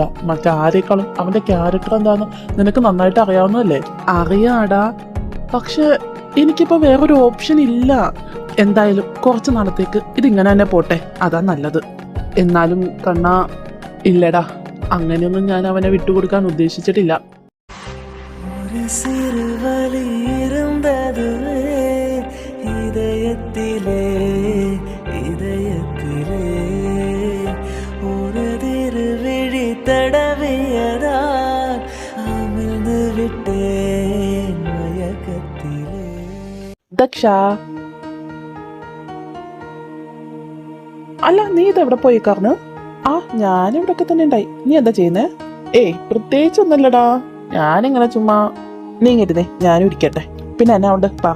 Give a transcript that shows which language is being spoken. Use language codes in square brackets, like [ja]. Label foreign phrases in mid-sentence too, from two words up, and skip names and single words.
[ml] മറ്റാരേക്കാളും അവന്റെ ക്യാരക്ടർ എന്താന്ന് നിനക്ക് നന്നായിട്ട് അറിയാവുന്നതല്ലേ? അറിയാടാ, പക്ഷെ എനിക്കിപ്പോ വേറൊരു ഓപ്ഷൻ ഇല്ല. എന്തായാലും കുറച്ച് നാളത്തേക്ക് ഇതിങ്ങനെ തന്നെ പോട്ടെ, അതാ നല്ലത്. എന്നാലും കണ്ണാ, ഇല്ലടാ, അങ്ങനെയൊന്നും ഞാൻ അവനെ വിട്ടുകൊടുക്കാൻ ഉദ്ദേശിച്ചിട്ടില്ല. [ta] இதயத்திலே இதயத்திலே ஒரு திருவிழி தடவியதால் அமிழ்ந்து விட்டேன் மயக்கத்திலே. [ml] ദക്ഷ, അല്ല നീ ഇതെവിടെ പോയിക്കാർന്ന്? ആ, ഞാനിവിടൊക്കെ തന്നെ ഉണ്ടായി. നീ എന്താ ചെയ്യുന്നേ? പ്രത്യേകിച്ചൊന്നുമില്ലടാ, ഞാനിങ്ങനെ ചുമ്മാ. നീങ്ങിരുന്നേ, ഞാനും ഇരിക്കട്ടെ. പിന്നെ എന്നാ ഉണ്ട് പറ.